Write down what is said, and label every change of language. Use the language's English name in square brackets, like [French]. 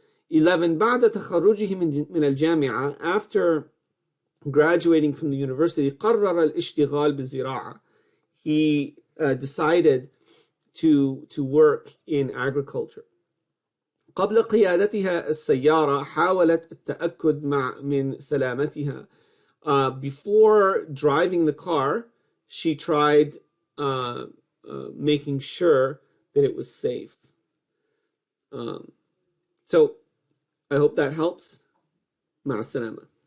[Arabic] 11, بعد تخرجه من الجامعة, [English] after graduating from the university, [Arabic] قرر الاشتغال بالزراعة. [English] He decided to work in agriculture. [Arabic] قبل قيادتها السيارة حاولت التأكد من سلامتها. [English] Before driving the car, she tried making sure that it was safe. So I hope that helps. [Arabic] مع السلامة.